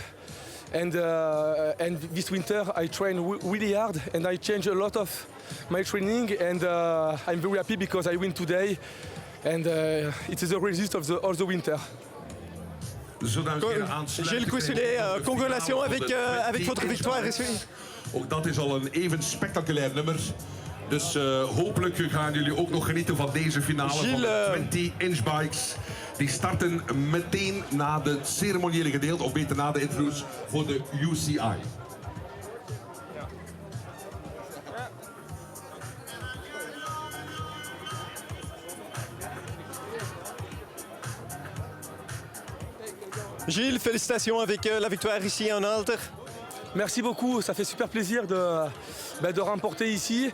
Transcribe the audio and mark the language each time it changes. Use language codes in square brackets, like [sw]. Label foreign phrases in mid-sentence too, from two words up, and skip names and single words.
[en] And this winter I train really hard, and I change a lot of my training, and I'm very happy because I win today, and it is a result of all the winter. [fr] Gilles Castellier, congratulations avec votre victoire. [nl] Ook dat is al een even spectaculair nummer. Dus hopelijk gaan jullie ook nog genieten van deze finale van de 20-inch bikes. Die starten meteen na het ceremoniële gedeelte, of beter na de interviews voor de UCI. [fr] Gilles, félicitations avec la victoire ici en Aalter. Merci beaucoup, ça fait super plaisir de remporter ici.